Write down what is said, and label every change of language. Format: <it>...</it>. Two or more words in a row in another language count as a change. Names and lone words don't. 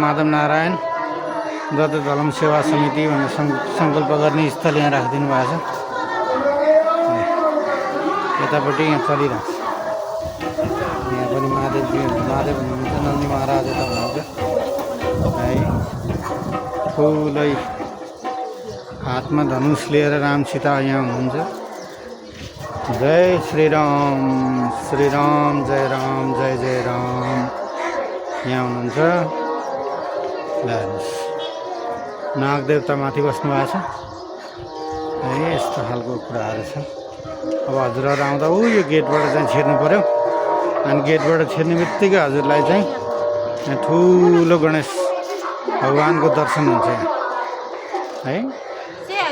<ne>माधव नारायण व्रत धलम सेवा समिति भनेर सङ्कल्प गर्ने स्थल यहाँ राखिदिनु भएको छ। यतापट्टि यहाँ चलिरहेको छ। यहाँ पनि महादेव हुनुहुन्छ, नन्दी महाराज यता हुनुहुन्छ है। ठुलै हातमा धनुष लिएर राम सीता यहाँ हुनुहुन्छ।</ne> <hi>जय श्रीराम, श्रीराम जय राम, जय जय राम</hi> <ne>यहाँ हुनुहुन्छ। हेर्नुहोस् नागदेवता माथि बस्नु भएको छ है। यस्तो खालको कुराहरू छ। अब हजुरहरू आउँदा यो गेटबाट चाहिँ छिर्नु पऱ्यो। अनि गेटबाट छिर्ने बित्तिकै हजुरलाई चाहिँ यहाँ ठुलो गणेश भगवानको दर्शन हुन्छ है।</ne>